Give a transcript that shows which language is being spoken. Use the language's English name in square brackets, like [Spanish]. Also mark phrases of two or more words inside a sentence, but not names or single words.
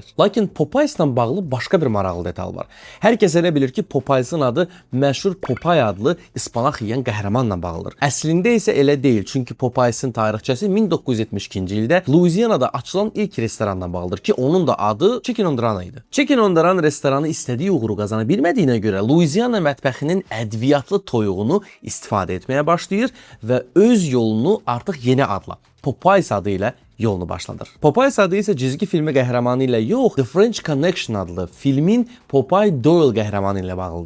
[Azerbaijani] Lakin Popeyes'la bağlı başqa bir maraqlı detal var. Hər kəs elə bilir ki, Popeyes'in adı məşhur Popeye adlı ispanaq yeyən qəhrəmanla bağlıdır. Əslində isə elə deyil. Çünki Popeyes'in tarixçəsi 1972-ci ildə Louisiana'da açılan ilk restoranla bağlıdır ki, onun da adı Chicken on the Run idi. Chicken on the Run restoranı istədiyi uğuru qazana bilmədiyinə görə Louisiana mətbəxinin ədviyyatlı toyuğunu istifadə etməyə başlayır və öz yolunu artıq yeni adla Popeyes adı ilə yolunu başladır. Popeyes adı isə cizgi filmi qəhrəmanı ilə yox, The French Connection adlı filmin Popeye Doyle qəhrəmanı ilə bağlıdır.